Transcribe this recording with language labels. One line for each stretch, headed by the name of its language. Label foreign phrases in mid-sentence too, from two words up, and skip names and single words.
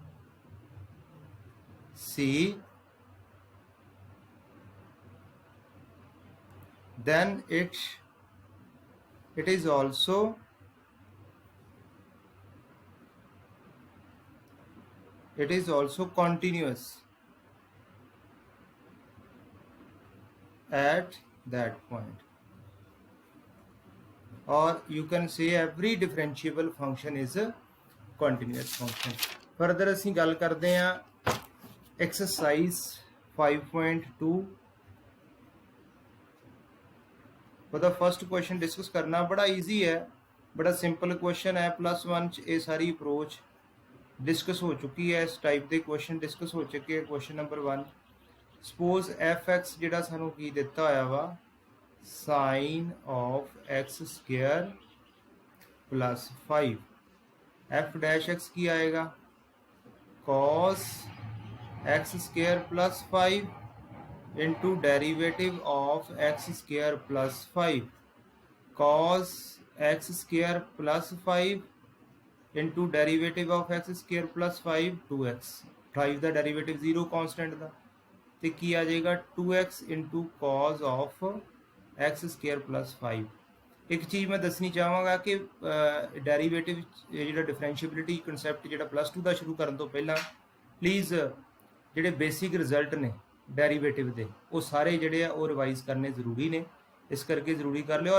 English: c, then it is also continuous at that point, or you can say every differentiable function is a continuous function।
Punjabi: further ਅਸੀਂ ਗੱਲ ਕਰਦੇ ਹਾਂ exercise 5.2 ਉਹਦਾ
English: first question discuss
Punjabi: ਕਰਨਾ। ਬੜਾ ਈਜ਼ੀ ਹੈ, ਬੜਾ
English: simple question
Punjabi: ਹੈ। +1 ਚ ਇਹ ਸਾਰੀ
English: approach discuss
Punjabi: ਹੋ ਚੁੱਕੀ ਹੈ। ਇਸ ਟਾਈਪ ਦੇ
English: question discuss
Punjabi: ਹੋ ਚੁੱਕੇ ਹੈ।
English: question number 1, suppose
Punjabi: fx ਜਿਹੜਾ ਸਾਨੂੰ ਕੀ ਦਿੱਤਾ ਹੋਇਆ ਵਾ,
English: sin of x square plus 5, f dash x
Punjabi: ਕੀ ਆਏਗਾ,
English: cos x square plus 5 into derivative of x square plus 5, cos x square plus 5 into derivative of x square plus 5 2x।
Punjabi: 5 ਦਾ ਡੈਰੀਵੇਟਿਵ 0 ਕਾਂਸਟੈਂਟ ਦਾ, ਤੇ ਕੀ ਆ ਜਾਏਗਾ
English: 2x into cos of x square plus 5।
Punjabi: ਇੱਕ ਚੀਜ਼ ਮੈਂ ਦੱਸਣੀ ਚਾਹਾਂਗਾ ਕਿ ਡੈਰੀਵੇਟਿਵ ਜਿਹੜਾ
English: differentiability concept
Punjabi: ਜਿਹੜਾ +2 ਦਾ ਸ਼ੁਰੂ ਕਰਨ ਤੋਂ ਪਹਿਲਾਂ ਪਲੀਜ਼ ਜਿਹੜੇ
English: basic result
Punjabi: ਨੇ ਡੈਰੀਵੇਟਿਵ ਦੇ ਉਹ ਸਾਰੇ ਜਿਹੜੇ ਆ ਉਹ ਰਿਵਾਈਜ਼ ਕਰਨੇ ਜ਼ਰੂਰੀ ਨੇ। ਇਸ ਕਰਕੇ ਜ਼ਰੂਰੀ ਕਰ ਲਿਓ।